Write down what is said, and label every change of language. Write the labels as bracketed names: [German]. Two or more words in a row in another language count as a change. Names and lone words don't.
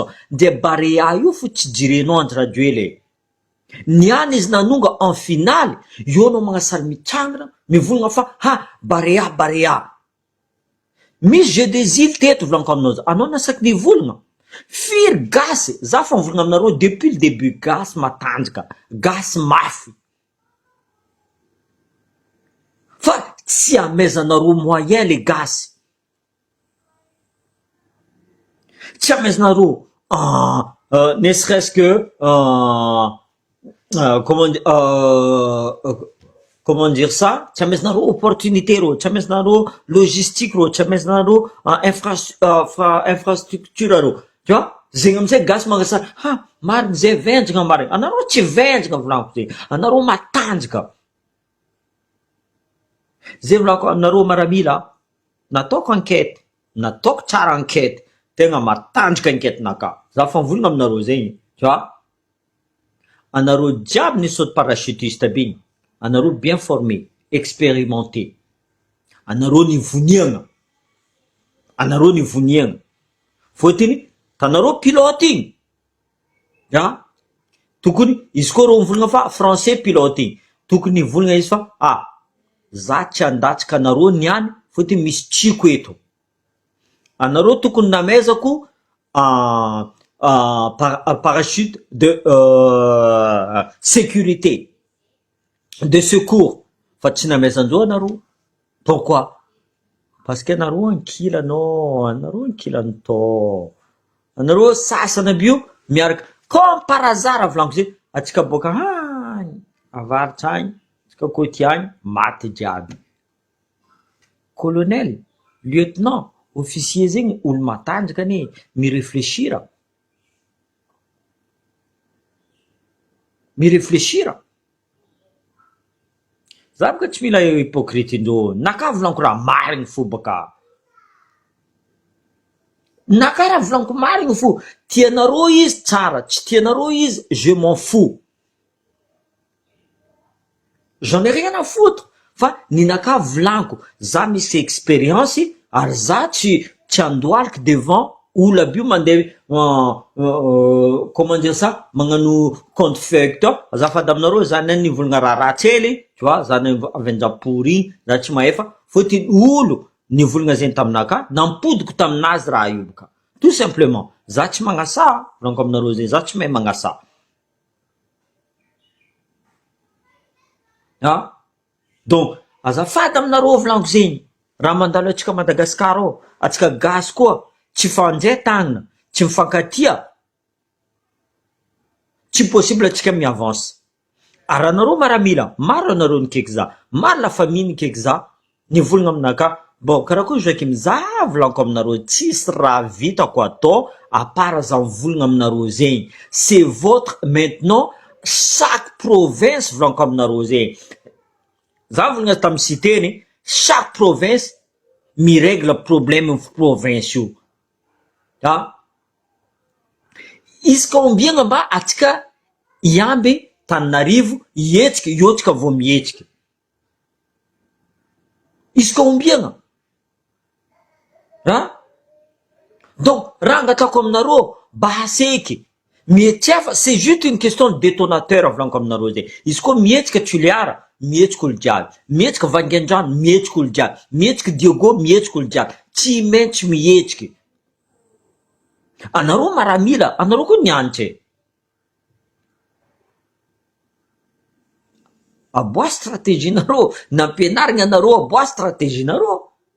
[Malagasy] De barea io fo tsy jirenao Andry Rajoelina. Niany izy nanonga [French] en finale, [Malagasy] io anao magnasary mitrangana mivolagna fa barea. Misy [French] jeu des îles [Malagasy] teto volaniko aminao za. Anao nasaky nivolagna. Firy gasy, za fa mivolagna aminareo [French] depuis le début, [Malagasy] gasy matanjaka, gasy mafy. Fa tsy amezanareo [French] moyen le [Malagasy] gasy. Tsy amezanareo [French] ne serait-ce que comment dire ça, [Malagasy] tsy amezanareo opportunité reo, tsy amezanareo logistique reo, tsy amezanareo infrastructure reo. [French] Tu vois [Malagasy] zegny amizay gasy magnasary marigny zay venjagna marigny. Anareo tsy venjagna volaniko zegny, anareo matanjaka. Zay volaniko aminareo maramila, nataoko enquête, nataoko tsara enquête, tegna matanjaka enquête-naka. Za fa mivolagna aminareo zegny, [French] tu vois. [Malagasy] Anareo jiaby ny [French] saute parachutiste [Malagasy] by igny, anareo [French] bien formé, expérimenté. [Malagasy] Anareo nivoniagna. Fotony tanareo pilote igny. Ya tokony izy koa reo mivolagna fa [French] français pilote [Malagasy] igny, tokony volagna izy fa za tsy andatsaka anareo niany fotony misy tsiko eto. Anareo tokony namezako [French] parachute de sécurité, de secours, [Malagasy] fa tsy namezanjao anareo. [French] Pourquoi? Parce que [Malagasy] anareo ankilanao, anareo sasana bio miaraka [French] comme par hasard [Malagasy] volaniko zegny, atsika boka avaritra agny, atsika koty agny maty jiaby. Colonel, lieutenant, officier zegny olo matanjaka ane, miréfléchira. Za boka tsy mila hypocrite-ndreo. Naka volaniko raha marigny fo baka. Naka raha volaniko marigny fo. Tianareo izy tsara, tsy tianareo izy [French] je m'en fous. j'en ai rien à foutre [Malagasy] fa ninaka volaniko za misy expérience ary za tsy andoaliky devant olo aby io mandeha [French] comment dire ça [Malagasy] magnano [French] compte facteur [Malagasy] azafady aminareo zany any nivolagna raha ratsy hely tu vois zany avy anjapory za tsy mahefa fôtiny olo nivolagna zegny taminaka nampodiko taminazy raha io boka [French] tout simplement [Malagasy] za tsy magnasa volaniko aminareo zegny za tsy mahay magnasa donc azafady aminareo volaniko zegny raha mandalo atsika Madagasikara ao atsika gasy koa tsy fanjay tagnana tsy mifankatia tsy possible atsika miavance ary anareo maramila maro anareo nikaiky za maro [French] la famille [Malagasy] nikaiky za nivolagna aminaka bon karakory Joakim za volaniko aminareo tsisy raha vitako atao apart za mivolagna aminareo zegny [French] c'est votre maintenant chaque province [Malagasy] volaniko aminareo zegny za volagna tamy cité [French] chaque province [Malagasy] mirègle problème province io izy ka ombiagna mba atsika iamby Tananarivo ihetsiky io tsika vo mihetsiky izy ka ombiagna [French] donc [Malagasy] raha angatako aminareo baseky mietsefa [French] c'est juste une question de détonateur [Malagasy] volaniko aminareo zegny izy koa mihetsika Toliara mihetsika olo jiaby mihetsika Vangaindrano mihetsika olo jiaby mihetsika Diego mihetsika olo jiaby tsy maintsy mihetsiky anareo maramila anareo koa nianitry aboa stratégie nareo nampianarigna anareo aboa stratégie nareo